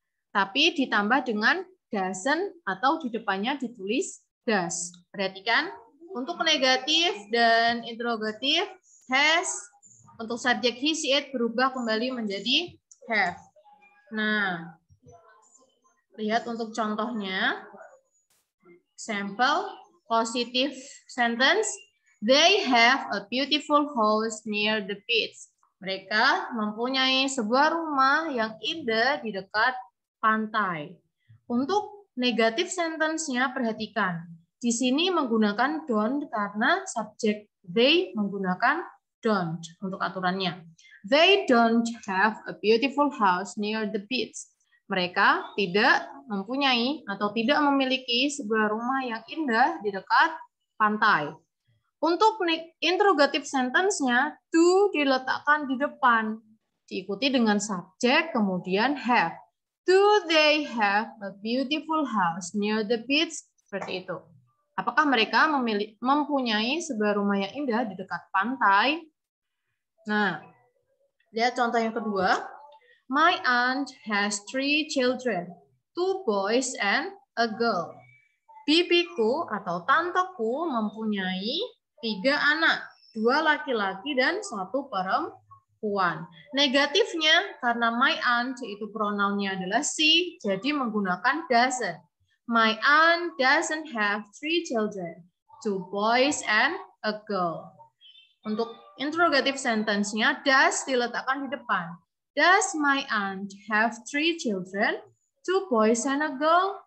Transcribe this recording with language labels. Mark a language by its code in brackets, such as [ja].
[id] Tapi ditambah dengan doesn't atau di depannya ditulis does. Perhatikan, untuk negatif dan interrogatif, has, untuk subjek he, she, it berubah kembali menjadi have. Nah, lihat untuk contohnya. [en] Example, positive sentence. They have a beautiful house near the beach. [id] Mereka mempunyai sebuah rumah yang indah di dekat pantai. Untuk negatif sentence-nya perhatikan. Di sini menggunakan don't karena subjek they menggunakan don't untuk aturannya. [en] They don't have a beautiful house near the beach. [id] Mereka tidak mempunyai atau tidak memiliki sebuah rumah yang indah di dekat pantai. Untuk interrogative sentence-nya, do diletakkan di depan, diikuti dengan subjek, kemudian have. [en] Do they have a beautiful house near the beach? [id] Seperti itu. Apakah mereka mempunyai sebuah rumah yang indah di dekat pantai? Nah, lihat contoh yang kedua. [en] My aunt has 3 children, 2 boys and a girl. [id] Bibiku atau tanteku mempunyai 3 anak, 2 laki-laki dan 1 perempuan. Negatifnya, karena my aunt itu pronounnya adalah she, jadi menggunakan doesn't. [en] My aunt doesn't have 3 children, 2 boys and a girl. [id] Untuk interrogative sentence-nya, does diletakkan di depan. [en] Does my aunt have 3 children, 2 boys and a girl?